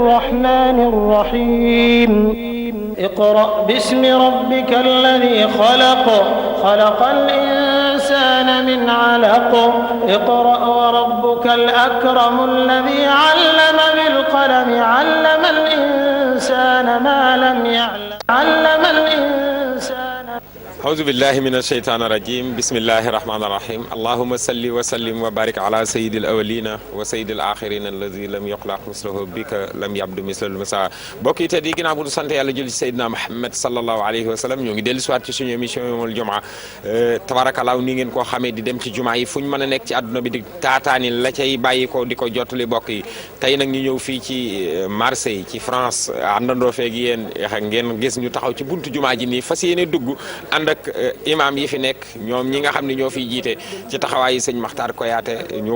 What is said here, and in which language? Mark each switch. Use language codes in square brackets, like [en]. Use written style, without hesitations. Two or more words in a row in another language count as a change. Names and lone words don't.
[ar] الرحمن الرحيم اقرأ باسم ربك الذي خلق خلق الإنسان من علق اقرأ وربك الأكرم الذي علم بالقلم علم الإنسان ما لم يعلم علم الإنسان. أعوذ بالله من الشيطان الرجيم بسم الله الرحمن الرحيم اللهم صل وسلم وبارك على سيد الأولين وسيد الآخرين الذي لم يخلق مثله بك لم يبدو مثل المساء [wo] bokk yi te di ginnaaw bu sant yàlla jël ci Seydina Muhammad [ar] صلى الله عليه وسلم [wo] ñoo ngi dellu siwaat ci suñu émission Yawmul Jumaa tabarakallah ni ngeen koo xamee di dem ci jumaa yi fu ñu mën a nekk ci àdduna bi di taataani la cay bàyyi ko di ko jottali bokk yi tey nag ñu ñëw fii ci Marseille ci France àndandoo feeg yéen ngeen gis ñu taxaw ci buntu jumaa ji nii fas yéene dugg ànd ak imam yi fi nekk ñoom ñi nga xam ne ñoo fiy jiite ci taxawaayi sëñ Makhtar Koyaate ñu